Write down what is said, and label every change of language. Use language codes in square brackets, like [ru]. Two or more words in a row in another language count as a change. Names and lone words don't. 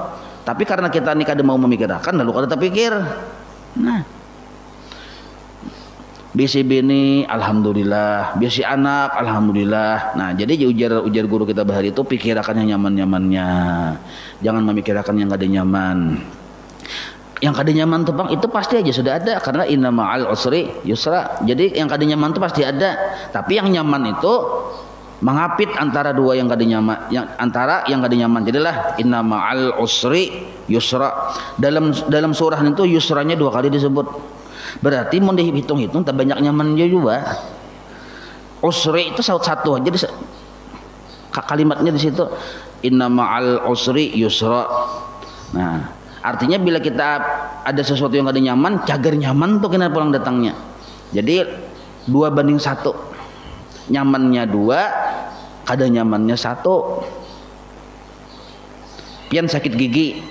[bjn] Tapi karena kita ini kada mau memikirkan lalu kada terpikir. Nah bisi bini alhamdulillah, bisi anak alhamdulillah. Nah jadi ujar guru kita bahari itu pikirkan yang nyaman-nyamannya, jangan memikirkan yang kada nyaman. Yang kada nyaman tuh bang itu pasti aja sudah ada karena [ar] إن مع العسر يسرا. [bjn] Jadi yang kada nyaman itu pasti ada, tapi yang nyaman itu mengapit antara dua yang kada nyaman, antara yang kada nyaman. Jadilah [ar] إن مع العسر يسرا. [bjn] Dalam surah itu yusranya 2 kali disebut. Berarti mau dihitung-hitung tak banyak nyamannya juga. Usri itu satu aja kalimatnya di situ [ar] إن مع العسر يسرا. [bjn] Nah, artinya bila kita ada sesuatu yang kada nyaman, cagar nyaman tuh kena pulang datangnya. Jadi 2:1. Nyamannya 2, kada nyamannya 1. Pian sakit gigi.